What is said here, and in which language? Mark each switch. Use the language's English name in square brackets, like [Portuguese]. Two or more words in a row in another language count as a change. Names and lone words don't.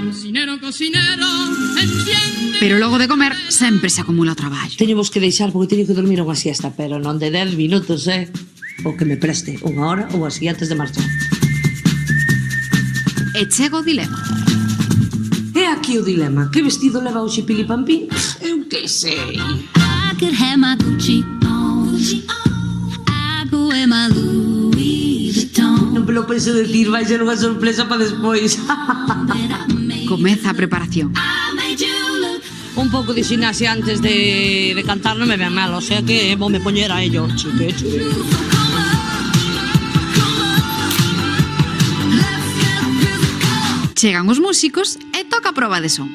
[Galician] Pero logo de comer sempre se acumula o traballo. Teñemos que deixar porque teño que dormir unha siesta, pero non de 10 minutos, O que me preste, unha hora ou así antes de marchar. E chega o dilema. E aquí o dilema. Que vestido leva hoxe Pili Pampín? Eu que sei. [English] I could have my Gucci on. I go wear my Louis Vuitton. [Galician] Non me lo penso decir, vai ser unha sorpresa para despois. Comeza a preparación. Un pouco de xinaxe antes de cantar non me ven mal, [Spanish] o sea [Galician] que vou me poñer a ello, chique. Chegan os músicos e toca a proba de son.